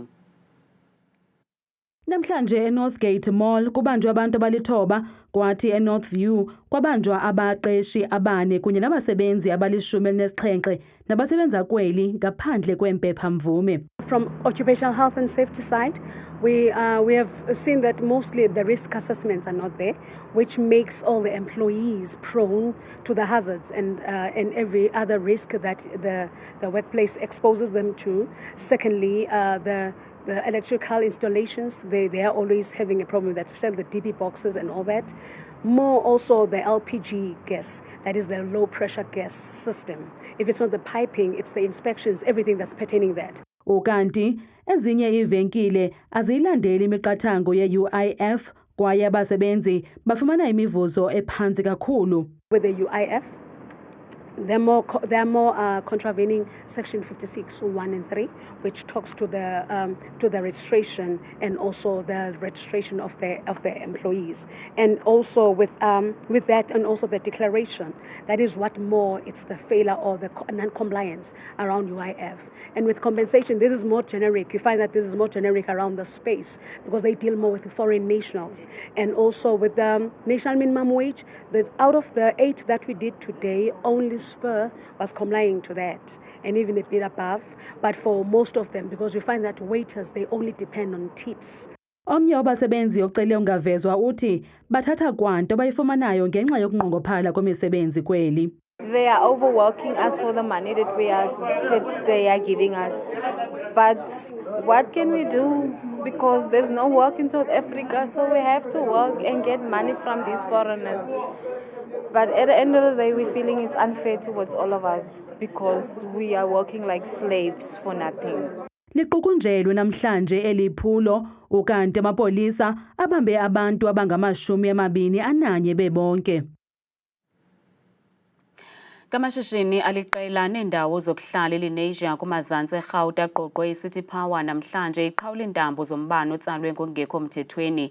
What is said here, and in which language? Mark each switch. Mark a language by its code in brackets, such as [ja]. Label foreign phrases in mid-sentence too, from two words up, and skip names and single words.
[xh] Namhlanje eNorthgate Mall kubanjwe abantu abalithoba, kwathi eNorthview kwabanjwa abaqeshi abane kunye nabasebenzi abali-17 nabasebenza kweli ngaphandle kwempepha mvume. [en] from occupational health and safety side, we have seen that mostly the risk assessments are not there, which makes all the employees prone to the hazards and every other risk that the workplace exposes them to. Secondly, the electrical installations, they are always having a problem with that, especially the DP boxes and all that. More also the LPG gas, that is the low pressure gas system. If it's not the piping, it's the inspections, everything that's pertaining that. [xh] Ukanti ezinye ivenkile aziyilandeli imiqathango ye-UIF kwaye abasebenzi bafumana imivuzo ephansi kakhulu. [en] With the UIF, they're more contravening Section 56, 1 and 3, which talks to the registration and also the registration of the employees, and also with that and also the declaration. That is what more it's the failure or the non-compliance around UIF. And with compensation, this is more generic. You find that this is more generic around the space because they deal more with the foreign nationals, and also with the national minimum wage. That's out of the 8 that we did today, only Spur was complying to that, and even a bit above. But for most of them, because we find that waiters, they only depend on tips. [xh] Omnye wabasebenzi ocele ungavezwa uthi bathatha kwanto bayifumanayo ngenxa yokunqongophala kwemisebenzi kweli. [en] They are overworking us for the money that they are giving us. But what can we do? Because there's no work in South Africa, so we have to work and get money from these foreigners. But at the end of the day, we're feeling it's unfair towards all of us because we are working like slaves for nothing. [xh] Liqukunjelwe namhlanje eliphulo ukanti amapolisa abambe abantu abangama-21 bebonke. Kamashishini aliqela neendawo zokuhlala eLenasia kumazantsi eRhawuta aqoqwe iCity Power namhlanje iqhawula iintambo zombane otsalwe ngokungekho mthethweni.